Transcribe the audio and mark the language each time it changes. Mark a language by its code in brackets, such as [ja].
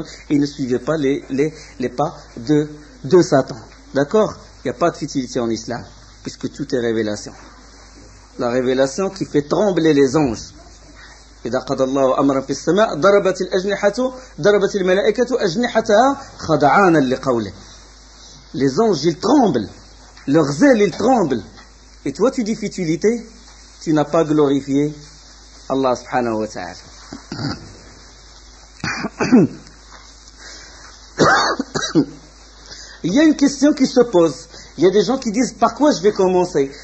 [fr] Et ne suivez pas les pas de Satan. D'accord? Il n'y a pas de futilité en islam, puisque tout est révélation. La révélation qui fait trembler les anges. [ar] إذا قضى الله أمرا في السماء ضربت الملائكة أجنحتها خضعانا لقوله. [fr] Les anges, ils tremblent. Leurs ailes, ils tremblent. Et toi, tu dis futilité, tu n'as pas glorifié Allah subhanahu wa ta'ala. Il y a une question qui se pose. Il y a des gens qui disent, par quoi je vais commencer?